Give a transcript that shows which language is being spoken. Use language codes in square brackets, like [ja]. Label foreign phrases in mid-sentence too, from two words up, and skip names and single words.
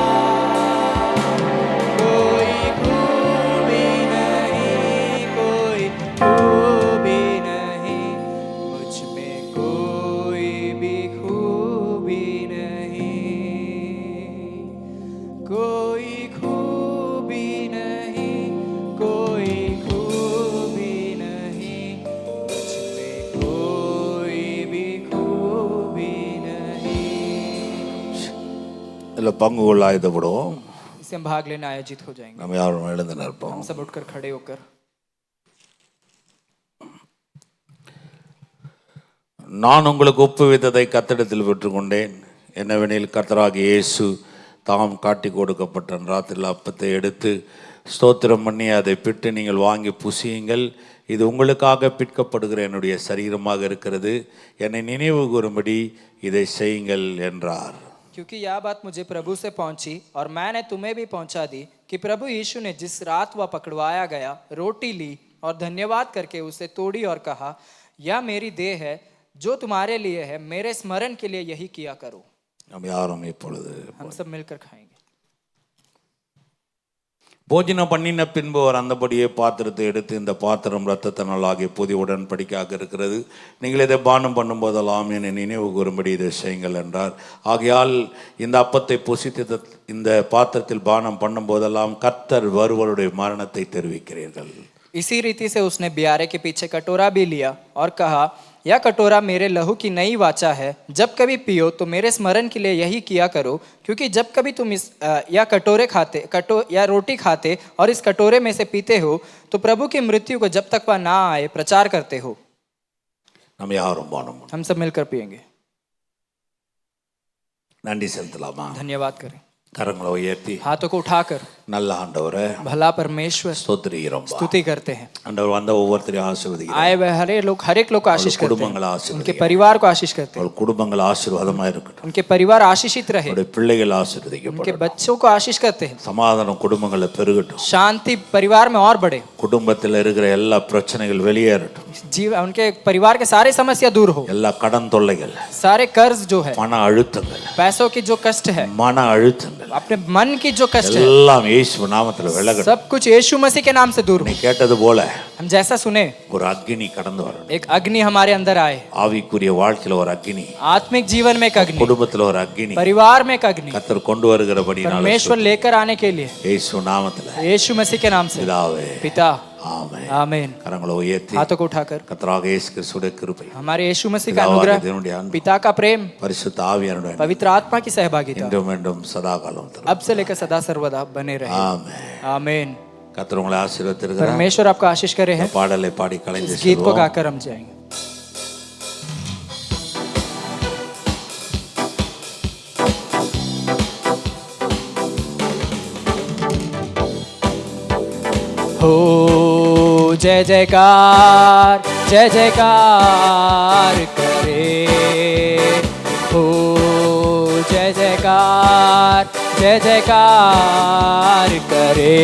[hi] कोई खूबी नहीं, कोई खूबी नहीं, मुझ में कोई भी खूबी नहीं। कोई खूबी नहीं, कोई खूबी नहीं, मुझ में कोई भी खूबी नहीं। [ta] இதில் பங்கு கொள்ள ஆயுதப்படுவோம். [hi] इससे हम भाग लेना आयोजित हो जाएंगे। [ta] நம்ம யாரும் எழுந்து நிற்போம். [hi] हम सब उठकर खड़े होकर [ta] நான் உங்களுக்கு ஒப்புவித்ததை கர்த்தரிடத்தில் பெற்றுக்கொண்டேன். என்னவெனில் கர்த்தராகிய இயேசு தாம் காட்டி கொடுக்கப்பட்ட ராத்திரியில் அப்பத்தை எடுத்து ஸ்தோத்திரம் பண்ணி அதை பிட்டு நீங்கள் வாங்கி புசியுங்கள், இது உங்களுக்காக பிற்கப்படுகிற என்னுடைய சரீரமாக இருக்கிறது, என்னை நினைவு கூறும்படி இதை செய்யுங்கள் என்றார். [hi] क्योंकि यह बात मुझे प्रभु से पहुंची और मैंने तुम्हें भी पहुंचा दी कि प्रभु यीशु ने जिस रात वह पकड़वाया गया रोटी ली और धन्यवाद करके उसे तोड़ी और कहा, यह मेरी देह है जो तुम्हारे लिए है, मेरे स्मरण के लिए यही किया करो। [ta] நம்ம யாரும் இப்பொழுது [hi] हम सब मिलकर खाएंगे। [ta] போஜனம் பண்ணின பின்பு அவர் அந்தபடியே பாத்திரத்தை எடுத்து, இந்த பாத்திரம் இரத்தத்தினால் ஆகிய புதிய உடன்படிக்கையாக இருக்கிறது, நீங்கள் இதை பானம் பண்ணும்போதெல்லாம் என்னை நினைவு கூறும்படி இதை செய்யுங்கள் என்றார். ஆகையால் இந்த அப்பத்தை புசித்து இந்த பாத்திரத்தில் பானம் பண்ணும்போதெல்லாம் கர்த்தர் வருவருடைய மரணத்தை தெரிவிக்கிறீர்கள். [hi] इसी रीति से उसने बियारे के पीछे कटोरा भी लिया और कहा, यह कटोरा मेरे लहू की नई वाचा है, जब कभी पियो तो मेरे स्मरण के लिए यही किया करो। क्योंकि जब कभी तुम या रोटी खाते और इस कटोरे में से पीते हो तो प्रभु की मृत्यु को जब तक वह ना आए प्रचार करते हो। [ta] நம்ம யாரும் பானம் [hi] हम सब मिलकर पिएंगे। [ta] நன்றி செலுத்தலாமா? [hi] धन्यवाद करें। [ta] கரங்களை உயர்த்தி, [hi] हाथों को उठाकर [ta] நல்ல ஆண்டவரே [hi] भला परमेश्वर [ta] ஸ்தோத்திரிக்கிறோம். [hi] स्तुति करते हैं। [ta] ஆண்டவர் வந்த ஒவ்வொருத்தரையும் ஆசீர்வதிக்கிறார். [hi] आए हुए हर एक लोग को आशीष करते [ta] குடும்பங்களை [hi] हैं, [ta] ஆசீர்வதிக்கிறார். [hi] उनके परिवार को आशीष करते हैं, [ta] அவர்கள் குடும்பங்கள் ஆசீர்வாதமா இருக்கட்டும். [hi] उनके परिवार आशीषित रहे, [ta] அவருடைய பிள்ளைகள் ஆசீர்வதிக்கப்படட்டும். [hi] उनके बच्चों को आशीष करते हैं, [ta] சமாதானம் குடும்பங்களை பெருகட்டும். [hi] शांति परिवार में और बढ़े, [ta] குடும்பத்தில் இருக்கிற எல்லா பிரச்சனைகள் வெளியேறட்டும். [hi] उनके परिवार के सारे समस्या दूर हो, [ta] எல்லா கடன் தொல்லைகள், [hi] सारे कर्ज जो है, [ta] மன அழுத்தங்கள், [hi] पैसों की जो कष्ट है, [ta] மன அழுத்தங்கள் [hi] अपने मन की जो कष्ट है, [ta] எல்லாம் இயேசு நாமத்தில் விலகட்டும். [hi] सब कुछ यीशु मसीह के नाम से दूर हो। [ta] நீ கேட்டது போல [hi] हम जैसा सुने [ta] ஒரு அக்னி கடந்து வரணும். [hi] एक अग्नि हमारे अंदर आए, [ta] ஆவிக்குரிய வாழ்க்கையில ஒரு அக்னி, [hi] आत्मिक जीवन में एक अग्नि, [ta] குடும்பத்துல ஒரு அக்னி [hi] परिवार में एक अग्नि [ta] கர்த்தர் கொண்டு வருகிறபடினால [hi] परमेश्वर लेकर आने के लिए [ta] இயேசு நாமத்தில் [hi] यीशु मसीह के नाम से [ta] பிதாவே [hi] पिता [ta] ஆமென். [hi] आमीन। [ta] கரங்களை உயர்த்தி, [hi] हाथों को उठाकर [ta] கர்த்தராக இயேசு கிறிஸ்துவின் கிருபை, [hi] हमारे यीशु मसीह का [ta] பிதாவாகிய [hi] अनुग्रह, [ta] தேவனுடைய அன்பு, [hi] पिता का प्रेम, [ta] பரிசுத்த ஆவியானவருடைய [hi] पवित्र आत्मा की सहभागिता [ta] இன்றும் என்றும் சதா காலம் [hi] अब से लेकर सदा सर्वदा बने रहे। [ta] ஆமென். [hi] आमीन। [ta] கர்த்தர் உங்களை ஆசீர்வதித்திருக்கிறார். [hi] परमेश्वर आपका आशीष करे हैं। [ta] பாடலை பாடி கலைந்து [hi] इस गीत को [ta] செல்வோம். [hi] गाकर हम जाएंगे। हो जय जयकार, जय जयकार करे, हो जय जयकार, जय जयकार करे,